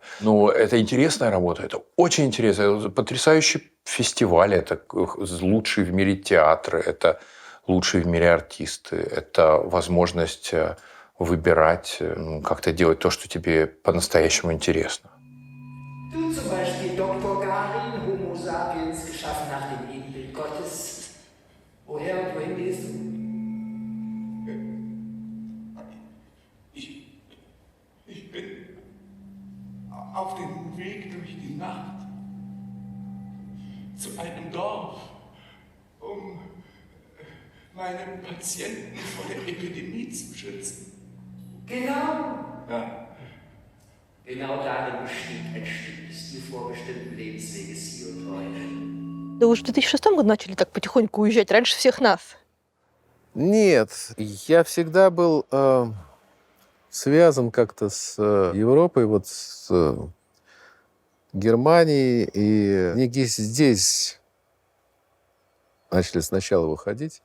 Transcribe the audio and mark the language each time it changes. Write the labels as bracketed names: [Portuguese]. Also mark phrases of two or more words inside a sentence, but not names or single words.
[Russian] Ну, это интересная работа, это очень интересно. Это потрясающий фестиваль, это лучшие в мире театры, это лучшие в мире артисты, это возможность выбирать, как-то делать то, что тебе по-настоящему интересно. [German] Du zum Beispiel, Dr. Garin, [Latin] Homo sapiens, [German] geschaffen nach dem Ebenbild Gottes. Woher und wohin gehst du? Ich bin auf dem Weg durch die Nacht zu einem Dorf, um meine Patienten vor der Epidemie zu schützen. Genau. Ja. Genau darin besteht ein Stück des dir vorbestimmten Lebensweges hier und heute. [Russian] Да вы же в 2006 году начали так потихоньку уезжать, раньше всех нас. Нет, я всегда был связан как-то с Европой, вот с Германией. И книги здесь начали сначала выходить.